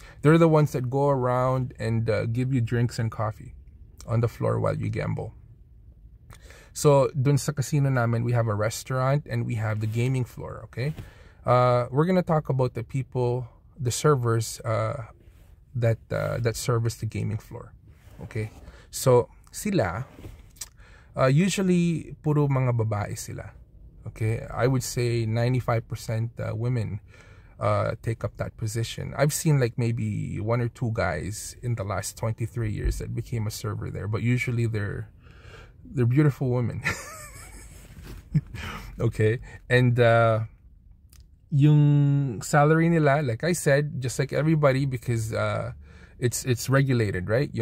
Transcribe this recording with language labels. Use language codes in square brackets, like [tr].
[en] They're the ones that go around and give you drinks and coffee on the floor while you gamble. So, dun sa casino namin, we have a restaurant and we have the gaming floor, okay? We're gonna talk about the people, the servers that service the gaming floor, okay? [tl] So, sila, usually, puro mga babae sila. [en] Okay, I would say 95% women take up that position. I've seen like maybe 1 or 2 guys in the last 23 years that became a server there, but usually they're beautiful women. Okay, and yung salary nila, like I said, just like everybody, because it's regulated, right?